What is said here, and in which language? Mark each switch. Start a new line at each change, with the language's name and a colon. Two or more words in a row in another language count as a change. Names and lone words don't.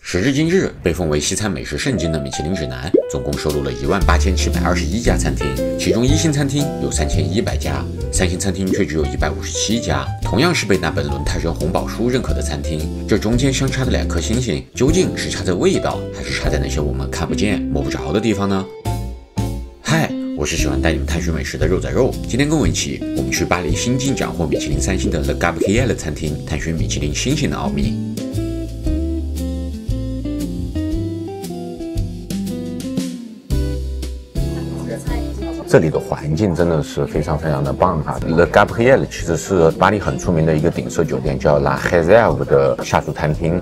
Chinese: 時至今日，被奉為西餐美食聖經的米其林指南，總共收錄了18721家餐廳，其中1星餐廳有3100家，3星餐廳卻只有157家。同樣是被那本倫泰人紅寶書認可的餐廳，這中間相差的2顆星星，究竟是差在味道，還是差在那些我們看不見、摸不着的地方呢？嗨，我是喜歡帶你們探尋美食的肉仔肉。今天跟我一起，我們去巴黎新晉獎獲米其林3星的 Le Gabriel 餐廳，探尋米其林星星的奧秘。這裡的環境真的是非常的棒哈。Le Gabriel 其實是巴黎很出名的一個頂奢酒店，叫 La Réserve 的下屬餐廳。